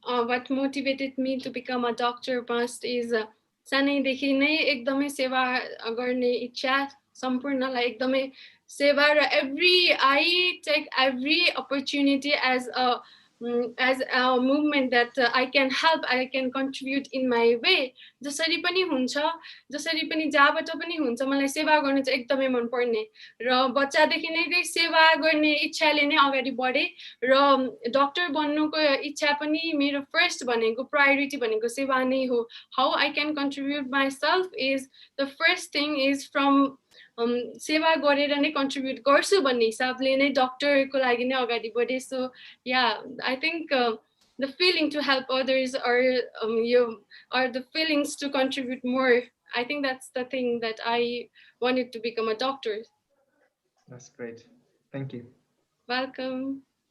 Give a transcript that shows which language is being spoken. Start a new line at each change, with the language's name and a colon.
English: What motivated me to become a doctor first is
Nepali: सानैदेखि नै एकदमै सेवा गर्ने इच्छा, सम्पूर्णलाई एकदमै सेवा र
English: I take every opportunity as a movement that I can help, I can contribute in my way.
Nepali: जसरी पनि हुन्छ, जसरी पनि जहाँबाट पनि हुन्छ, मलाई सेवा गर्न चाहिँ एकदमै मन पर्ने र बच्चादेखि नै चाहिँ सेवा गर्ने इच्छाले नै अगाडि बढे र डाक्टर बन्नुको इच्छा पनि मेरो फर्स्ट भनेको प्रायोरिटी भनेको सेवा नै हो.
English: How I can contribute myself is the first thing is from
Nepali: सेवा गरेर नै कन्ट्रिब्युट गर्छु भन्ने हिसाबले नै डक्टरको लागि नै अगाडि बढे.
English: So yeah, I think the feeling to help others or the feelings to contribute more, I think that's the thing that I wanted to become a doctor. That's great. Thank you. Welcome.